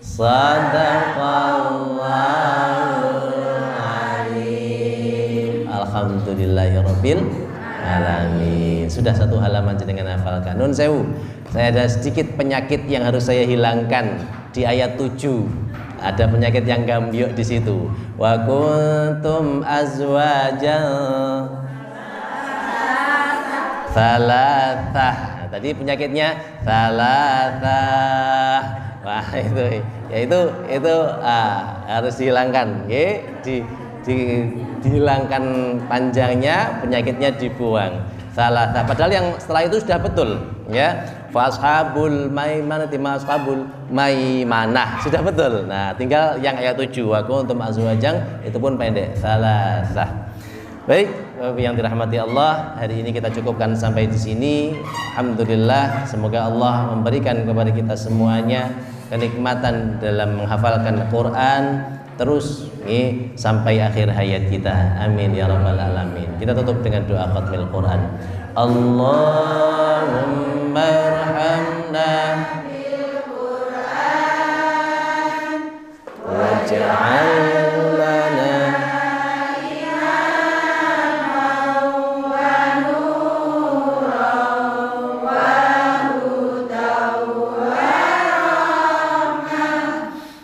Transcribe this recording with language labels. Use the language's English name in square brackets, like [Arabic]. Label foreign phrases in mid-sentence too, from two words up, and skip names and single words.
[Arabic] صدق الله العظيم. الحمد لله رب العالمين. [Indonesian] Sudah satu halaman jenengan hafalkan. [Javanese] Nun sewu. [Indonesian] Saya ada sedikit penyakit yang harus saya hilangkan di ayat 7. Ada penyakit yang gambyuk di situ. [Arabic] وكنتم أزواجا ثلاثة. [Indonesian] Nah, tadi penyakitnya thalathah. Wah, itu harus dihilangkan, nggih. Dihilangkan panjangnya, penyakitnya dibuang. Thalathah. Padahal yang setelah itu sudah betul, ya. [Arabic] فأصحاب الميمنة ما أصحاب الميمنة [Indonesian] sudah betul. Nah, tinggal yang ayat 7 [Arabic] وكنتم أزواجا [Indonesian] itu pun pendek. Salasah. Baik, yang dirahmati Allah, hari ini kita cukupkan sampai di sini. Alhamdulillah, semoga Allah memberikan kepada kita semuanya kenikmatan dalam menghafalkan Al-Qur'an terus sampai akhir hayat kita. [Arabic] آمين يا رب العالمين. [Indonesian] Kita tutup dengan doa [Arabic] ختم القرآن. اللهم ارحمنا بالقرآن واجعل لنا إماما ونورا وهدى ورحمة.